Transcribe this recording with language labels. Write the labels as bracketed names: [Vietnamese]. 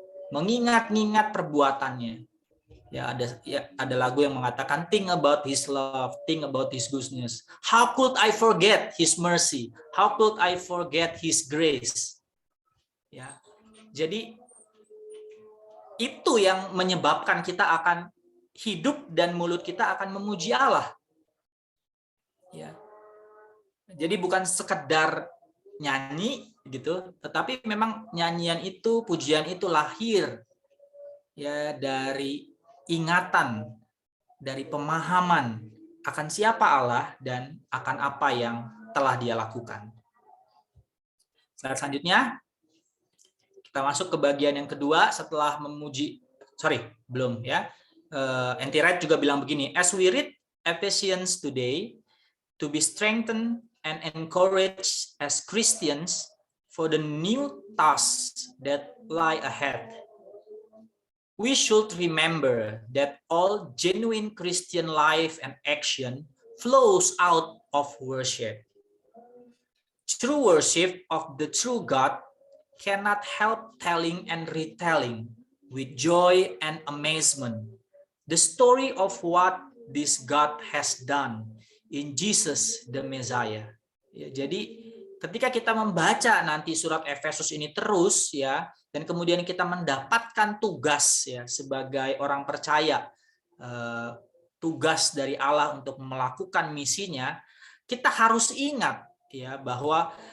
[Indonesian] mengingat-ingat perbuatannya. Ada lagu yang mengatakan [English] think about his love, think about his goodness. How could I forget his mercy? How could I forget his grace? [Indonesian] Ya. Jadi itu yang menyebabkan kita akan hidup dan mulut kita akan memuji Allah. Ya. Jadi bukan sekedar nyanyi gitu, tetapi memang nyanyian itu, pujian itu lahir ya dari ingatan, dari pemahaman akan siapa Allah dan akan apa yang telah Dia lakukan. Selanjutnya kita masuk ke bagian yang kedua setelah memuji. Belum ya. N.T. [English] Wright juga bilang begini, as we read Ephesians today, to be strengthened and encouraged as Christians for the new tasks that lie ahead. We should remember that all genuine Christian life and action flows out of worship. True worship of the true God cannot help telling and retelling with joy and amazement the story of what this God has done in Jesus the Messiah. [Indonesian] Ya, jadi ketika kita membaca nanti surat Efesus ini terus ya, dan kemudian kita mendapatkan tugas ya sebagai orang percaya, tugas dari Allah untuk melakukan misinya, kita harus ingat ya bahwa